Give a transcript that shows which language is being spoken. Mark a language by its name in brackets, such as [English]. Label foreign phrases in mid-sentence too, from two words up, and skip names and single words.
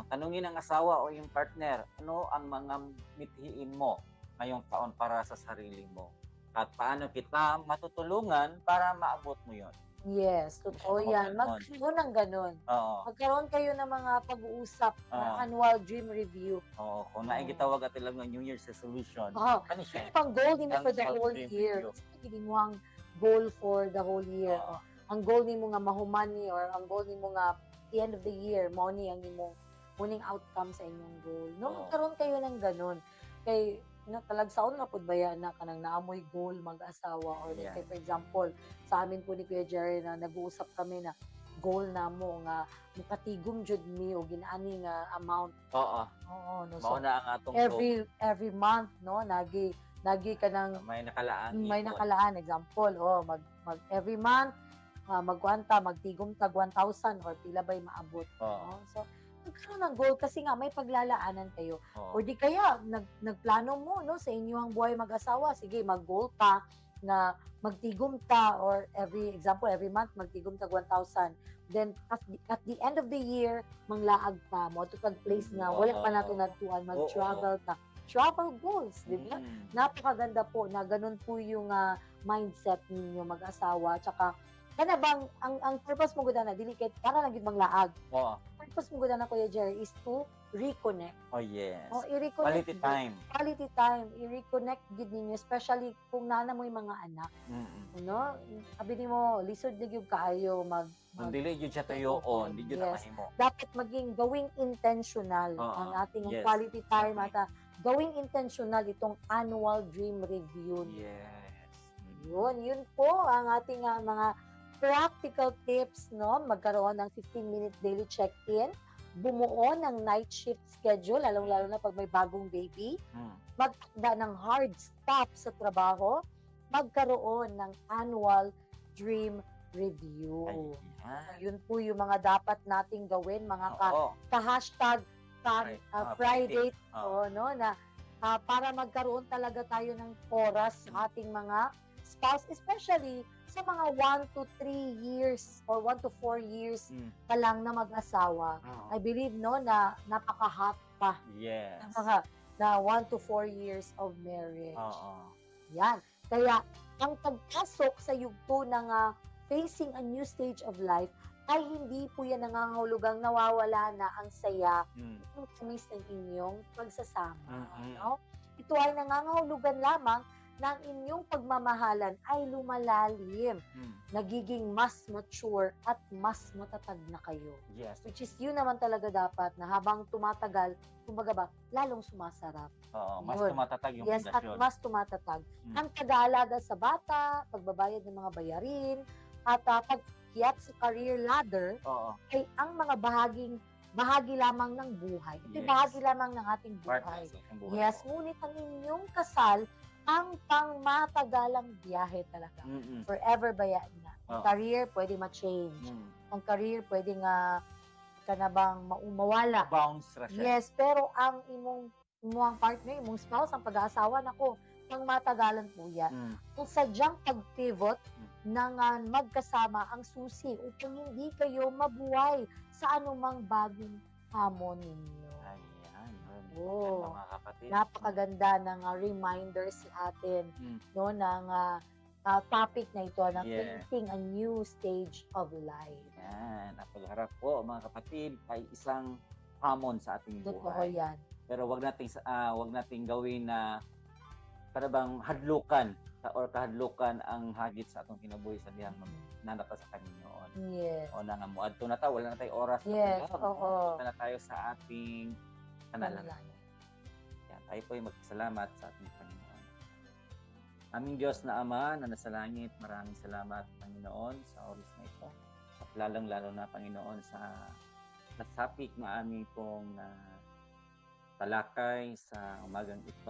[Filipino] Tanungin ang asawa o yung partner, ano ang mga mithiin mo ngayong taon para sa sarili mo? At paano kita matutulungan para maabot mo yon? Yes, totoo yan. Magkaroon ng ganun. Oo. Magkaroon kayo ng mga pag-uusap ng Ah. [English] annual dream review. [Filipino] Oo. Kung naigitawag at ilang New Year's resolution, Oh, ano siya? pang goal din mo for the Annual whole dream year. review. Hindi mo ang goal [English] for the whole year. [Filipino] Oo. [Cebuano] Ang goal ni mo nga mahumani or ang goal ni mo nga [English] the end of the year, [Cebuano] mo ni ang imong muning outcome sa inyong goal. No, Oo. [Filipino] magkaroon kayo ng ganun. [Cebuano] Kay talagsaon na pud baya na kanang naamoy goal mag-asawa or let's Yeah. say for example sa amin po ni Kuya Jerry na nag-uusap kami na goal na mo nga mukatigom jud mi og ginaani nga amount. [Filipino] Oo. Oo, no. [Cebuano] Mao So, na ang atong goal. [Filipino] every month no nagi ka ng May nakalaan. may ipon. [Cebuano] nakalaan example mag every month magkwanta magtigom tag 1,000 or pila bay maabot. [Filipino] Oo. No? So magkaroon ng goal kasi nga may paglalaanan kayo. Oo. [Cebuano] O di kaya nagplano mo no sa inyong buhay mag-asawa, sige mag-goal ka na magtigom ta or every month magtigom tag 1,000. Then [English] at the end of the year [Cebuano] manglaag ta mo to place nga wala pa nato natuan mag-travel ta. [English] Travel goals, [Filipino] di ba? Mm. Napakaganda po na ganun po yung mindset ninyo mag-asawa. [Cebuano] Tsaka kana bang ang purpose mo gud na dili kay para lang gid manglaag. [Filipino] Oo. [Cebuano] Purpose mo gud na Kuya Jerry is [English] to reconnect. Oh, yes. [Filipino] O, i-reconnect. [English] Quality time. Quality time. [Cebuano] I-reconnect gid ninyo, especially kung nana mo yung mga anak. Mm-mm. No? Sabi ni mo, lisod na yung kaayo Kung dili yun siya tuyoon, di yun na Yes. mahimo. [Filipino] dapat maging gawing intentional Oo. ang ating Yes. [English] quality time Exactly. [Filipino] at gawing intentional itong [English] annual dream review. [Filipino] Yes. Yun po ang ating mga practical tips, no? Magkaroon ng [English] 15-minute daily check-in, [Filipino] bumuo ng [English] night shift schedule, [Filipino] lalong-lalo na pag may bagong baby, Mm. magtakda ng [English] hard stop [Filipino] sa trabaho, magkaroon ng [English] annual dream review. [Filipino] Ayan. Yun po yung mga dapat nating gawin, mga Oo. ka-hashtag Friday, Oo. no, na para magkaroon talaga tayo ng oras sa ating mga spouse, especially sa mga 1 to 3 years or 1 to 4 years Mm. pa lang na mag-asawa. Oo. [English] I believe, [Filipino] no, na napaka-hot pa. Yes. [English] Na 1 to 4 years of marriage. [Filipino] Oo. Yan. Kaya, ang pagpasok sa yugto ng [English] facing a new stage of life [Filipino] ay hindi po yan nangangahulugang nawawala na ang saya Mm. ng tamis ng inyong pagsasama. Mm-mm. No? Ito ay nangangahulugan lamang na ang inyong pagmamahalan ay lumalalim, Mm. nagiging mas mature at mas matatag na kayo. Yes. Which is yun naman talaga dapat na habang tumatagal, kumbaga ba, lalong sumasarap. Oo. Mas Yun. tumatatag yung Yes, at relasyon. mas tumatatag. Mm. Ang pag-aalaga sa bata, pagbabayad ng mga bayarin, at pagkiyat sa [English] career ladder [Filipino] Oo. ay ang mga bahagi lamang ng buhay. Ito'y Yes. bahagi lamang ng ating Part buhay. ng buhay Yes, mo. ngunit ang inyong kasal ang pangmatagalang biyahe talaga. Mm-mm. [Cebuano] Forever ba yan na? Ang Oo. [Filipino] career pwede ma-change. Mm. [Cebuano] Ang career pwede nga ka na bang mawala. Bounce ra siya. Yes, pero ang imong partner, imong spouse, [Filipino] ang pag-aasawa, nako, pang matagalan po yan. Mm. Kung sadyang pag-pivot ng magkasama ang susi upang hindi kayo mabuhay sa anumang bagong hamon ninyo. Ayan. Oo. Ganda, mga kapatid. Napakaganda ng reminder sa atin Mm. no ng topic na ito na Yes. [English] facing a new stage of life. [Filipino] Yan. Ang pagharap po, mga kapatid, ay isang hamon sa ating Totoo buhay. yan. Pero wag nating gawin na para bang [Cebuano] hadlukan or kahadlukan ang hagit sa atong kinabuhi sa dihang nanata sa Panginoon. [Filipino] Yes. [Cebuano] O na nga mo adto na ta, wala na tayo oras. Yes, [Filipino] Punta oo. na tayo sa ating panalangin. Yan, tayo po ay magpasalamat sa ating Panginoon. Aming Diyos na Ama na nasa langit, maraming salamat, Panginoon, sa oras na ito. At lalong-lalo na, Panginoon, sa topic na aming pong talakay sa umagang ito.